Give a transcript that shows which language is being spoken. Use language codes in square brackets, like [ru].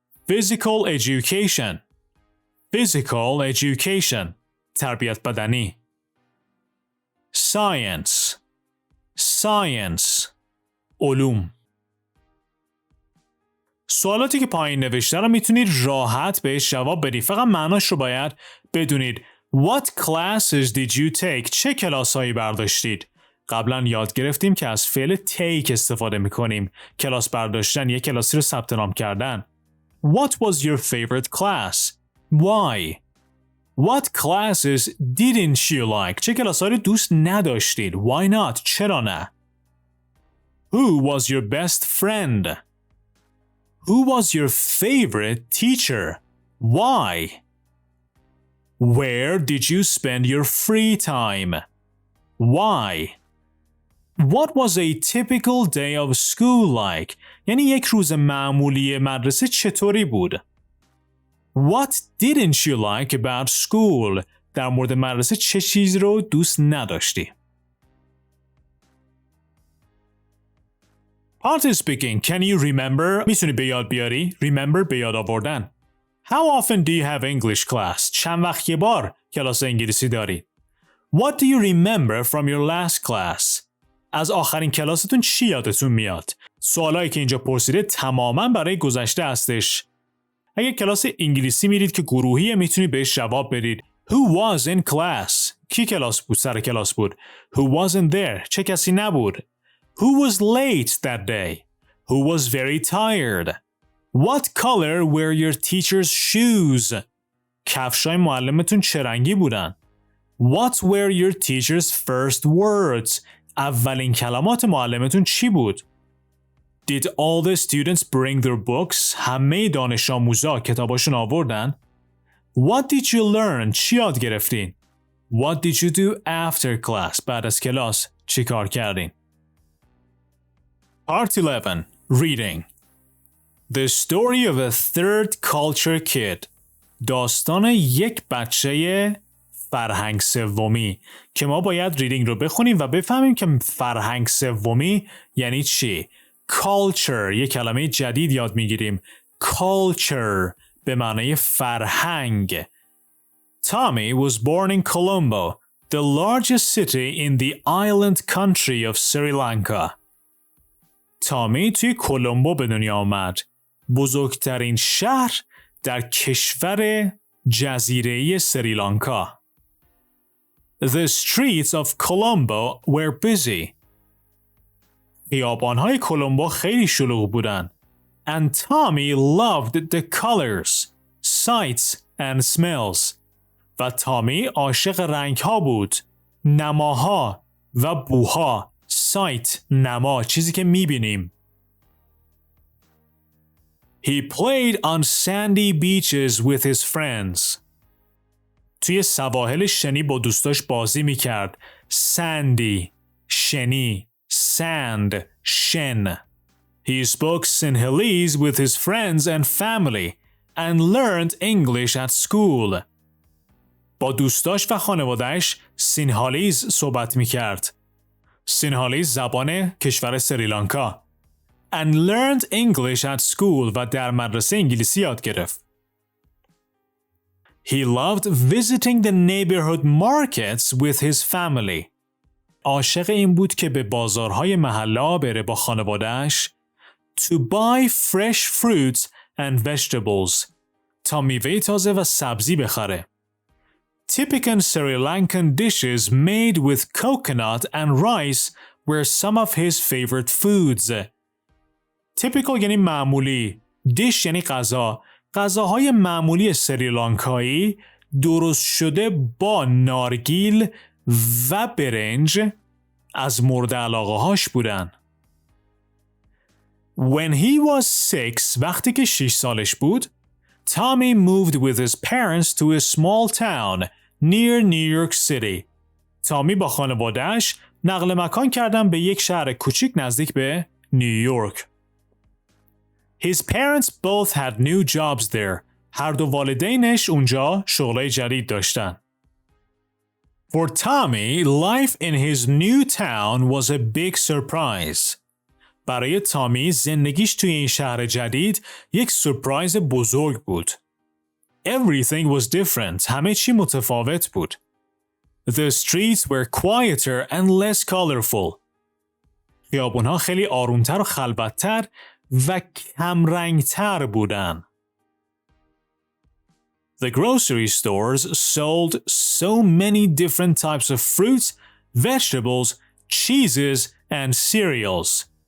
[en] Physical education. Physical education. [fa] تربیت بدنی. Science. [en] Science. علوم. [fa] سوالاتی که پایین نوشته رو میتونید راحت بهش جواب بدید. فقط معناش رو باید بدونید. [en] What classes did you take? [fa] چه کلاسایی برداشتید؟ قبلا یاد گرفتیم که از فعل take استفاده میکنیم. کلاس برداشتن، یک کلاسی رو ثبت نام کردن. [en] What was your favorite class? Why? What classes didn't you like? [fa] چه کلاسایی رو دوست نداشتید؟ [en] Why not? [fa] چرا نه؟ [en] Who was your best friend? Who was your favorite teacher? Why? Where did you spend your free time? Why? What was a typical day of school like? [fa] یعنی یک روز معمولی مدرسه چطوری بود؟ [en] What didn't you like about school? [fa] در مورد مدرسه چه چیزی رو دوست نداشتی؟ [en] Part is speaking. Can you remember? [fa] میتونی به یاد بیاری؟ Remember به یاد آوردن. [en] How often do you have English class? [fa] چند وقت یه بار کلاس انگلیسی داری؟ [en] What do you remember from your last class? [fa] از آخرین کلاستون چی یادتون میاد؟ سوالایی که اینجا پرسیده تماماً برای گذشته هستش. اگه کلاس انگلیسی میرید که گروهیه میتونید بهش جواب بدید. [en] Who was in class? [fa] کی کلاس بود؟ سر کلاس بود. [en] Who wasn't there? [fa] چه کسی نبود؟ [en] Who was late that day? Who was very tired? What color were your teacher's shoes? [fa] کفشای معلمتون چه رنگی بودن؟ [en] What were your teacher's first words? [fa] اولین کلمات معلمتون چی بود؟ [en] Did all the students bring their books? [fa] همه دانش آموزا کتاباشون آوردن؟ [en] What did you learn? [fa] چی یاد گرفتین؟ [en] What did you do after class? [fa] بعد از کلاس چی کار کردین؟ Part 11. [en] Reading. The story of a third culture kid. [fa] داستان یک بچه فرهنگ سومی که ما باید ریدینگ رو بخونیم و بفهمیم که فرهنگ سومی یعنی چی. Culture یک کلمه جدید یاد میگیریم. Culture به معنی فرهنگ. [en] Tommy was born in Colombo, the largest city in the island country of Sri Lanka. [fa] تامی توی کلمبو به دنیا آمد. بزرگترین شهر در کشور جزیره‌ای سریلانکا. [en] The streets of Colombo were busy. [fa] خیابان‌های کلمبو خیلی شلوغ بودن. [en] And Tommy loved the colors, sights and smells. [fa] و تامی عاشق رنگ‌ها بود، نماها و بوها. sight نما چیزی که می‌بینیم. [en] He played on sandy beaches with his friends. [fa] توی سواحل شنی با دوستاش بازی می‌کرد. sandy شنی، sand شن. [en] He spoke Sinhalese with his friends and family and learned English at school. [fa] با دوستاش و خانواده‌اش سینهالیز صحبت می‌کرد. سینهالیز زبان کشور سریلانکا. [en] And learned English at school [fa] و در مدرسه انگلیسی یاد گرفت. [en] He loved visiting the neighborhood markets with his family. [fa] عاشق این بود که به بازارهای محله بره با خانواده‌اش. [en] To buy fresh fruits and vegetables. [fa] تا میوه تازه و سبزی بخره. [en] Typical Sri Lankan dishes made with coconut and rice were some of his favorite foods. [fa] Typical یعنی معمولی. dish یعنی غذا. غذاهای معمولی سریلانکایی درست شده با نارگیل و برنج از مورد علاقه هاش بودن. [en] When he was 6, [fa] وقتی که 6 سالش بود, [en] Tommy moved with his parents to a small town near New York City. [fa] تامی با خانواده‌اش نقل مکان کردن به یک شهر کوچیک نزدیک به نیویورک. [en] His parents both had new jobs there. [fa] هر دو والدینش اونجا شغلای جدید داشتن. [en] For Tommy, life in his new town was a big surprise. [fa] برای تامی زندگیش توی این شهر جدید یک سورپرایز بزرگ بود. [en] Everything was different. [fa] همه چی متفاوت بود. [en] The streets were quieter and less colorful. [fa] خیابونها خیلی آرومتر و خلوت‌تر و کمرنگتر بودن. [en] The grocery stores sold so many different types of fruits, vegetables, cheeses and cereals.